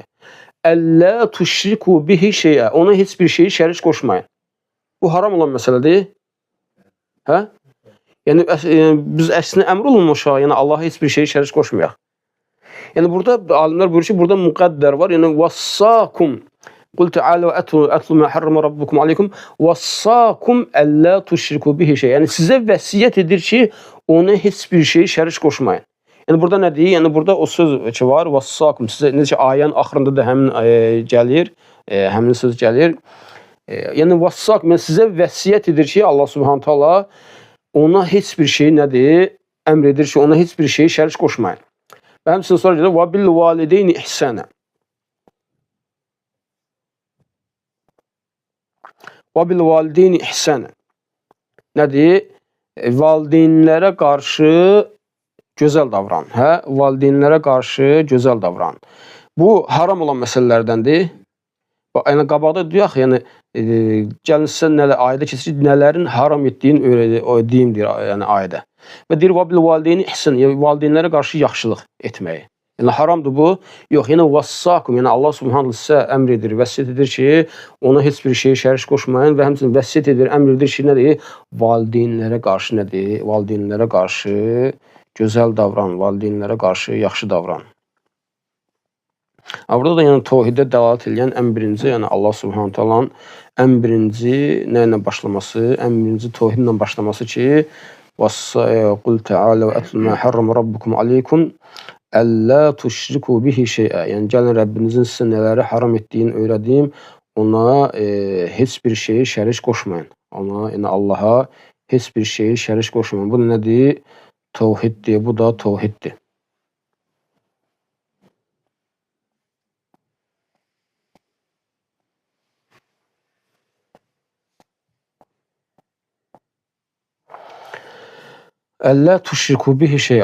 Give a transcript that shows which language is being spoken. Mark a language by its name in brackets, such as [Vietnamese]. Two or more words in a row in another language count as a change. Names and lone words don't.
[Arabic] ألا تشركوا به شيئا. [Azerbaijani] Ona heç bir şeyi şərik qoşmayın. Bu haram olan məsələdir. Hə? Yəni, biz əksinə əmr olunmuşaq, yəni Allaha heç bir şeyi şərik qoşmayaq. Yəni burada alimlər buyurur ki, burada müqəddər var. [Arabic] Yəni وصاكم قل تعالوا أتل ما حرم ربكم عليكم وصاكم ألا تشركوا به شيئا. [Azerbaijani] Yəni sizə vəsiyyət edir ki, ona heç bir şey şərik qoşmayın. Yəni burada nə deyir? Yəni burada o söz ki var, vassakum sizə necə ayənin axırında da həmin gəlir, həmin söz gəlir. Yəni vassakum sizə vəsiyyət edir ki, Allah [Arabic] سبحانه تعالى [Azerbaijani] ona heç bir şey nədir? Əmr edir ki, ona heç bir şey şərik qoşmayın. Və həmçinin sonra gəlir, [Arabic] وَبِلْ وَالِدَيْنِ إِحْسَانًا. وَبِلْ وَالِدَيْنِ إِحْسَانًا. [Azerbaijani] Nədir? Valideynlərə qarşı gözəl davran. Hə? Valideynlərə qarşı gözəl davran. Bu haram olan məsələlərdəndir. Yəni qabaqda deyək, yəni gəlin sizə ayədə keçir, nələrin haram etdiyini deyim deyir, yəni ayədə. Və deyir, [Arabic] وَبِلْ وَالِدَيْنِ إِحْسَانًا. [Azerbaijani] Yəni valideynlərə qarşı yaxşılıq etməyi. Yəni haramdır bu. Yox, yəni vassakum, yəni Allah Subhanahu sizə əmr edir, vəsiyyət edir ki, ona heç bir şey şərik qoşmayın və həmçinin vəsiyyət edir, əmr edir ki, nədir? Valideynlərə qarşı nədir? Valideynlərə qarşı gözəl davran, valideynlərə qarşı yaxşı davran. Burada da yəni təvhidə dəlalət edən ən birinci, yəni Allah [Arabic] سبحانه تعالى [Azerbaijani] ən birinci nə ilə başlaması, ən birinci təvhidlə başlaması ki, [Arabic] قل تعالوا أتل ما حرم ربكم عليكم ألا تشركوا به شيئا. [Azerbaijani] Yəni gəlin Rəbbinizin sizə nələri haram etdiyini öyrədim, ona heç bir şeyi şərik qoşmayın. Ona, yəni Allaha heç bir şeyi şərik qoşmayın. Bu nədir? Təvhiddir, bu da təvhiddir. [Arabic] ألا تشركوا به شيئا.